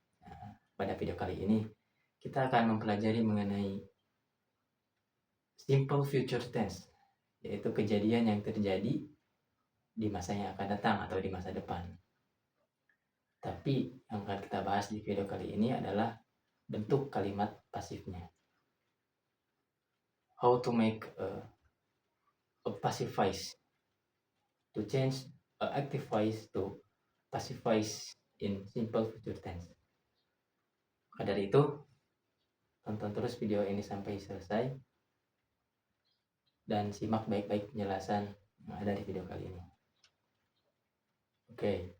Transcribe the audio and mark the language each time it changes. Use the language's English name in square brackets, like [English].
[Indonesian] Nah, pada video kali ini kita akan mempelajari mengenai simple future tense, yaitu kejadian yang terjadi di masa yang akan datang atau di masa depan. Tapi yang akan kita bahas di video kali ini adalah bentuk kalimat pasifnya. [English] How to make a passive voice, to change a active voice to passive voice in simple future tense. [Indonesian] Maka dari itu, tonton terus video ini sampai selesai dan simak baik-baik penjelasan yang ada di video kali ini. Oke.